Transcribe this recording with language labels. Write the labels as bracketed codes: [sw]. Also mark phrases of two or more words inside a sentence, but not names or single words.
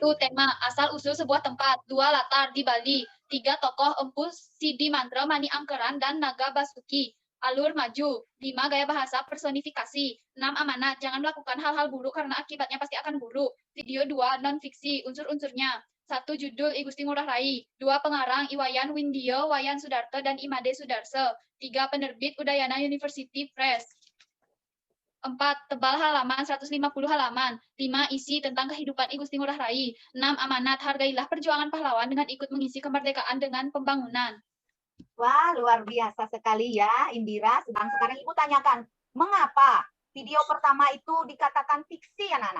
[id] Tema, asal usul sebuah tempat. 2. Latar di Bali. 3. Tokoh Empu Sidi Mandra Mani Angkeran dan Naga Basuki. Alur maju. 5. Gaya bahasa personifikasi. 6. Amanat, jangan melakukan hal-hal buruk karena akibatnya pasti akan buruk. Video 2. Non-fiksi. Unsur-unsurnya: 1. Judul I Gusti Ngurah Rai. 2. Pengarang Iwayan Windio, Wayan Sudarto, dan Imade Sudarse. 3. Penerbit Udayana University Press. 4. Tebal halaman 150 halaman. 5. Isi tentang kehidupan I Gusti Ngurah Rai. 6. Amanat, hargailah perjuangan pahlawan dengan ikut mengisi kemerdekaan dengan pembangunan. Wah, luar biasa sekali ya, Indira. Sekarang Ibu tanyakan, mengapa video pertama itu dikatakan fiksi, anak-anak?